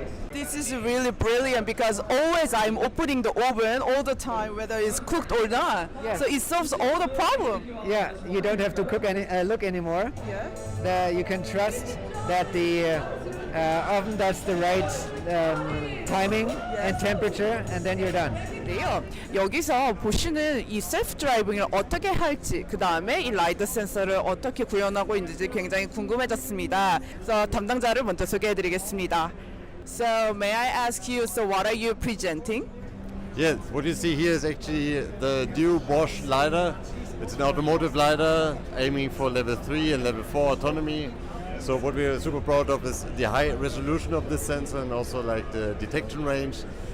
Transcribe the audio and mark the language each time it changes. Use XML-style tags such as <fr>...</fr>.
<en>This is really brilliant because always I'm opening the oven all the time, whether it's cooked or not. Yes. So it solves all the problem. Yeah, you don't have to look anymore. Yeah. You can trust that the oven does the right timing and temperature, and then you're done.</en> <ko>네요. 여기서 보시는 이 셀프 드라이빙을 어떻게 할지, 그 다음에 이 라이더 센서를 어떻게 구현하고 있는지 굉장히 궁금해졌습니다. 그래서 담당자를 먼저 소개해드리겠습니다.</ko> <en>So may I ask you, so what are you presenting? Yes, what you see here is actually the new Bosch LiDAR. It's an automotive LiDAR aiming for level 3 and level 4 autonomy. So what we are super proud of is the high resolution of this sensor and also like the detection range.</en>